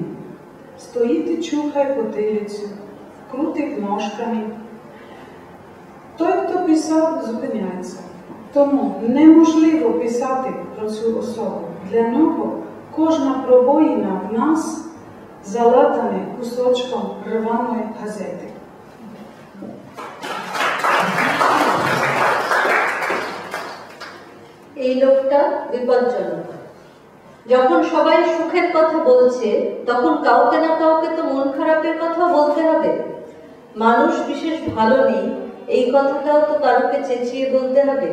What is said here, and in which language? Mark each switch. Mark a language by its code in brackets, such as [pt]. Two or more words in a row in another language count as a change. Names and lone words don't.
[uk] Стоїть і чухає потилицю, крутить ножками. Той, хто писав, зупиняється. Тому неможливо писати про цю особу. Для нього кожна пробоїна в нас залатана кусочком рваної газети. [bn] এই লোকটা বিপজ্জনক। যখন সবাই সুখের কথা বলছে, তখন কাউকে না কাউকে তো মন খারাপের কথা বলতে হবে। মানুষ বিশেষ ভালো নেই, এই কথাটাও তো কারোকে চেঁচিয়ে বলতে হবে।